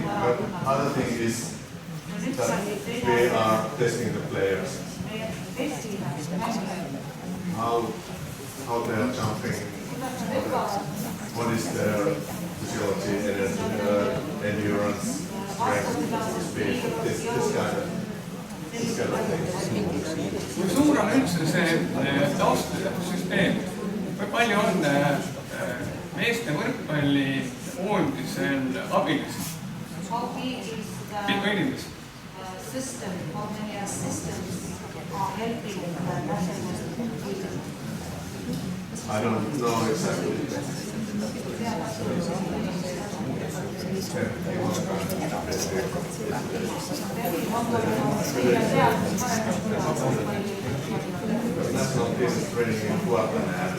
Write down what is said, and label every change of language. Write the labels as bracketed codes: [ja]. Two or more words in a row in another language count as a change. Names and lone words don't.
[en] But other thing is that we are testing the players. How they are jumping, what is their physiology, energy, endurance, strength, speed, this kind of things. [et] Kui suur on üldse see taustsüsteem? Kui palju on meeste võrkpalli koondisel abilisi? Mitu inimest? [en] System, how many assistants are helping the national team? I don't know exactly. National team is training in Kuopio.